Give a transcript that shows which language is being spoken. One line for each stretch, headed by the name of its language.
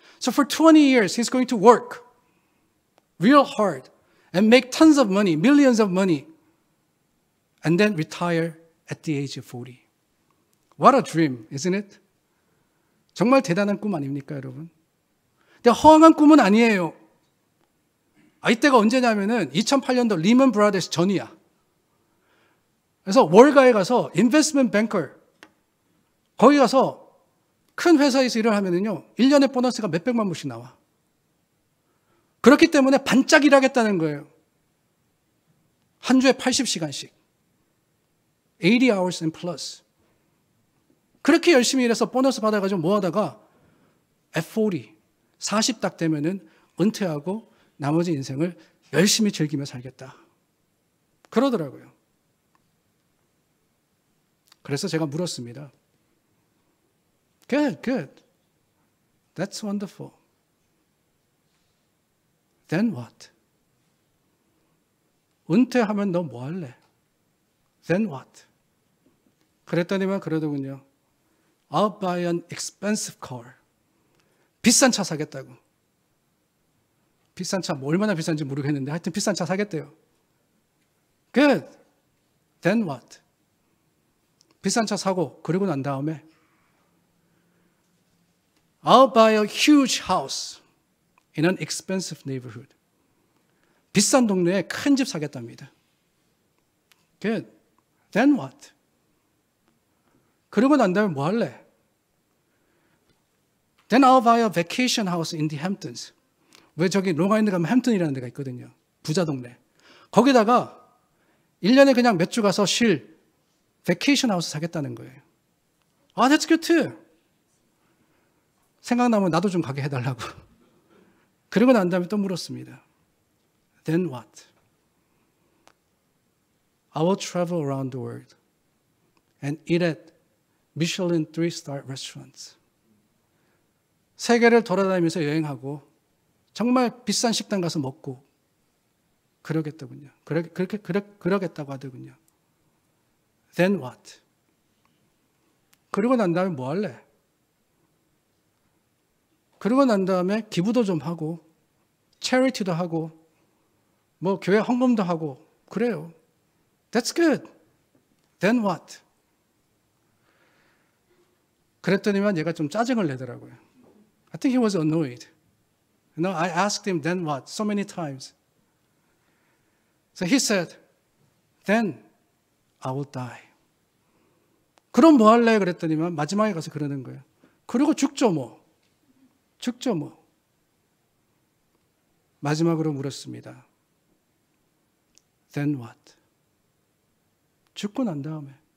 English: So for 20 years, he's going to work real hard and make tons of money, millions of money, and then retire at the age of 40. What a dream, isn't it?
Korean: 정말 대단한 꿈 아닙니까, 여러분? 근데 허황한 꿈은 아니에요. 이때가 언제냐면은 2008년도 리먼 브라더스 전이야. 그래서 월가에 가서 인베스트먼트 뱅커 거기 가서 큰 회사에서 일을 하면은요 1년에 보너스가 몇백만 불씩 나와. 그렇기 때문에 반짝 일하겠다는 거예요. 한 주에 80시간씩
English: 80 hours and plus.
Korean: 그렇게 열심히 일해서 보너스 받아가지고 모아다가
English: at 40
Korean: 딱 되면은 은퇴하고 나머지 인생을 열심히 즐기며 살겠다. 그러더라고요. 그래서 제가 물었습니다.
English: Good. That's wonderful. Then what?
Korean: 은퇴하면 너 뭐 할래?
English: Then what?
Korean: 그랬더니만 그러더군요.
English: I'll buy an expensive car.
Korean: 비싼 차 사겠다고. 비싼 차, 뭐 얼마나 비싼지 모르겠는데 하여튼 비싼 차 사겠대요.
English: Good. Then what?
Korean: 비싼 차 사고 그러고 난 다음에
English: I'll buy a huge house in an expensive neighborhood.
Korean: 비싼 동네에 큰 집 사겠답니다.
English: Good. Then what?
Korean: 그러고 난 다음에 뭐 할래?
English: Then I'll buy a vacation house in the Hamptons.
Korean: 왜 저기 롱아일랜드 가면 햄튼이라는 데가 있거든요. 부자 동네. 거기다가 1년에 그냥 몇 주 가서 쉴 베케이션 하우스 사겠다는 거예요.
English: That's good too.
Korean: 생각나면 나도 좀 가게 해달라고. 그러고 난 다음에 또 물었습니다.
English: Then what? I will travel around the world and eat at Michelin 3-star restaurants.
Korean: 세계를 돌아다니면서 여행하고 정말 비싼 식당 가서 먹고 그러겠다군요. 그러겠다고 하더군요.
English: Then what?
Korean: 그러고 난 다음에 뭐 할래? 그러고 난 다음에 기부도 좀 하고 charity도 하고 뭐 교회 헌금도 하고 그래요.
English: That's good. Then what?
Korean: 그랬더니만 얘가 좀 짜증을 내더라고요.
English: I think he was annoyed. I asked him, then what? So many times. So he said, then I will die.
Korean: 그럼 뭐 할래? 그랬더니만 마지막에 가서 그러는 거예요. 그리고 죽죠 뭐. 죽죠 뭐. 마지막으로 물었습니다.
English: Then what?
Korean: 죽고 난 다음에.